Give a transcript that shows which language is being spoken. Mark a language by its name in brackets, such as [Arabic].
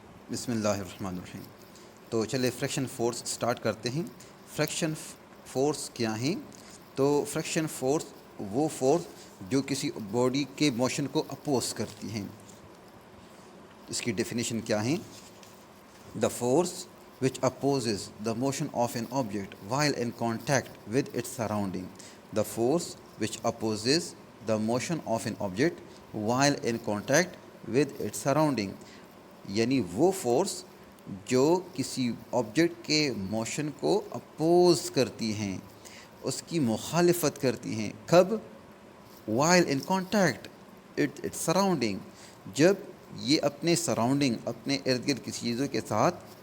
[Urdu] بسم اللہ الرحمن الرحیم۔ تو چلے فریکشن فورس سٹارٹ کرتے ہیں۔ فریکشن فورس کیا ہیں؟ تو فریکشن فورس وہ فورس جو کسی باڈی کے موشن کو اپوز کرتی ہیں۔ اس کی ڈیفینیشن کیا ہے؟ [English] The force which opposes the motion of an object while in contact with its surrounding. The force which opposes the motion of an object while in contact with its surrounding. [Urdu] یعنی وہ force جو کسی object کے motion کو oppose کرتی ہیں، اس کی مخالفت کرتی ہیں۔ کب؟ [English] while in contact with its surrounding، [Urdu] جب یہ اپنے سراؤنڈنگ، اپنے ارد گرد کسی چیزوں کے ساتھ